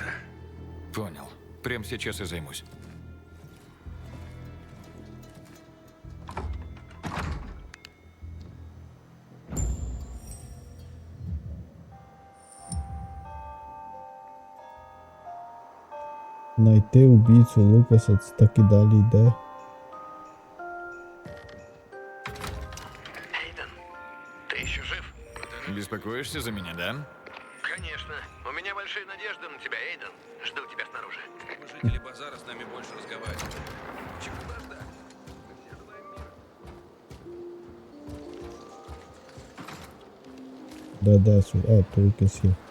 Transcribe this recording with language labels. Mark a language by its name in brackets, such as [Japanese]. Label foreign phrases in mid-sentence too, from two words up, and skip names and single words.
[Russian] Понял. Прямо сейчас и займусь. Найти убийцу Лукаса, [Ukrainian] це так і далі йде. [Russian] Эйден, ты еще жив? Беспокоишься за меня, да? Конечно. У меня большие надежды на тебя, Эйден. Жду тебя снаружи. Жители базара с нами больше разговаривают. Чего ждать? Да-да, только сил.